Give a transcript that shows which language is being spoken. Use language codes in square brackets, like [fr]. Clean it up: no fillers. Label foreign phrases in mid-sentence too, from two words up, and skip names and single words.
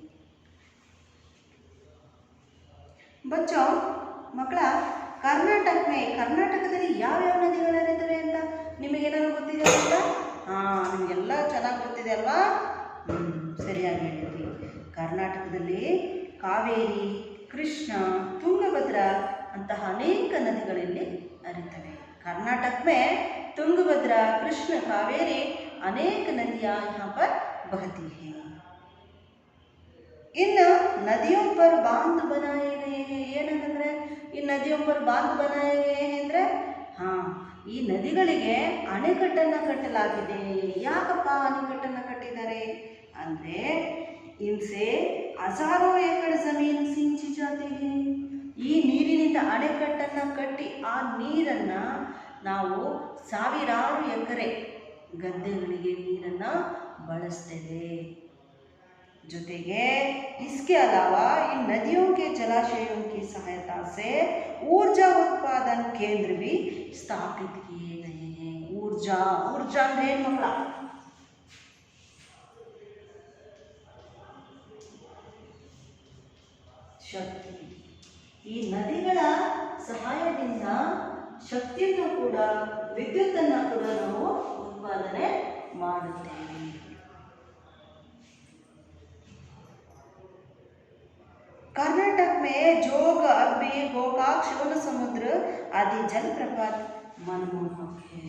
[kn] ಬಚ್ಚೋ ಮಕ್ಕಳ ಕರ್ನಾಟಕದಲ್ಲಿ ಯಾವ್ಯಾವ ನದಿಗಳು ಹರಿತವೆ ಅಂತ ನಿಮಗೇನಾದ್ರು ಗೊತ್ತಿದೆ ಅಂತ? ನಿಮಗೆಲ್ಲ ಚೆನ್ನಾಗಿ ಗೊತ್ತಿದೆ ಅಲ್ವಾ? ಸರಿಯಾಗಿ ಹೇಳಿದ್ರಿ. ಕರ್ನಾಟಕದಲ್ಲಿ ಕಾವೇರಿ, ಕೃಷ್ಣ, ತುಂಗಭದ್ರಾ ಅಂತಹ ಅನೇಕ ನದಿಗಳಲ್ಲಿ ಹರಿತವೆ. [hi] कर्नाटक में तुंगभद्रा, कृष्ण, कावेरी अनेक नदियाँ यहाँ पर बहती हैं। इन नदियों पर बांध बनाए गए हैं। [kn] ಏನಂದ್ರೆ ಈ ನದಿयों [hi] पर बांध बनाए गए हैं [kn] ಅಂದ್ರೆ ಈ ನದಿಗಳಿಗೆ ಅಣೆಕಟ್ಟನ್ನು ಕಟ್ಟಲಾಗಿದೆ. ಯಾಕಪ್ಪ ಅಣೆಕಟ್ಟನ್ನು ಕಟ್ಟಿದ್ದಾರೆ ಅಂದ್ರೆ [hi] इनसे हजारों एकड़ जमीन सिंची जाती है. [kn] ಈ ನೀರಿನಿಂದ ಅಣೆಕಟ್ಟನ್ನು ಕಟ್ಟಿ ಆ ನೀರನ್ನು ನಾವು ಸಾವಿರಾರು ಎಕರೆ ಗದ್ದೆಗಳಿಗೆ ನೀರನ್ನು ಬಳಸ್ತೇವೆ. [hi] ಜೊತೆಗೆ इसके अलावा इन नदियों के जलाशयों की सहायता से ऊर्जा उत्पादन केंद्र भी स्थापित किए गए हैं. [kn] ऊर्जा ಅಂದ್ರೆ ಏನು ಮಕ್ಕಳ? ಶಕ್ತಿ. ಈ ನದಿಗಳ ಸಹಾಯದಿಂದ ಶಕ್ತಿಯನ್ನು ಕೂಡ ವಿದ್ಯುತ್ತನ್ನು ಕೂಡ ನಾವು ಉತ್ಪಾದನೆ ಮಾಡುತ್ತೇವೆ. [hi] कर्नाटक में जोग, अरबी, गोकाक, शिवन समुद्र आदि जलप्रपात मनमोहक है.